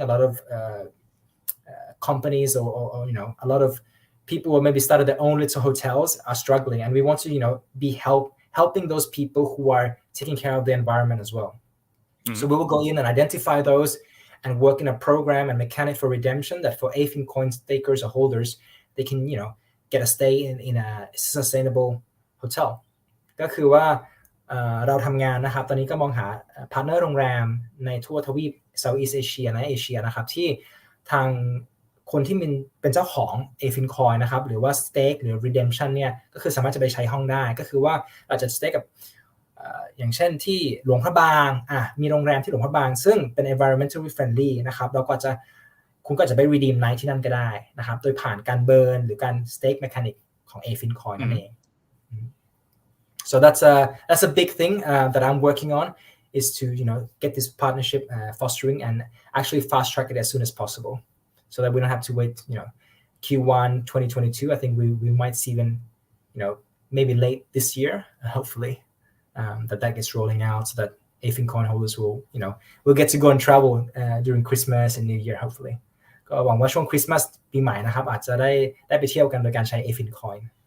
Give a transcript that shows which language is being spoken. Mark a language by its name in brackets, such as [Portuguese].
[English] A lot of companies or a lot of people who maybe started their own little hotels are struggling, and we want to be helping those people who are taking care of the environment as well. So we will go in and identify those and work in a program and mechanic for redemption that for AFIN coin stakers or holders, they can get a stay in a sustainable hotel. [Thai] ก็คือว่าเราทำงานนะครับตอนนี้ก็มองหาพาร์ทเนอร์โรงแรมในทั่วทวีป Southeast Asia เอเชียนะครับที่ทางคนที่เป็นเจ้าของ AFIN coin นะครับหรือว่า stake หรือ redemption เนี่ยก็คือสามารถจะไปใช้ห้องได้ก็คือว่าเราจะ stake กับ อย่างเช่นที่หลวงพระบางมีโรงแรมที่หลวงพระบางซึ่งเป็น environmentally friendly นะครับเราก็จะคุณก็จะไป redeem night ที่นั่นก็ได้นะครับโดยผ่านการเบิร์นหรือการ stake mechanic ของ AFIN coin นั่นเอง [English] So that's a big thing that I'm working on, is to get this partnership fostering and actually fast track it as soon as possible, so that we don't have to wait Q1 2022. I think we might see even maybe late this year, hopefully, that gets rolling out, so that AFIN coin holders will get to go and travel during Christmas and New Year, hopefully. [Thai] ก็หวังว่าช่วงคริสต์มาสปีใหม่นะครับอาจจะได้ไปเที่ยวกันโดยการใช้ AFIN coin.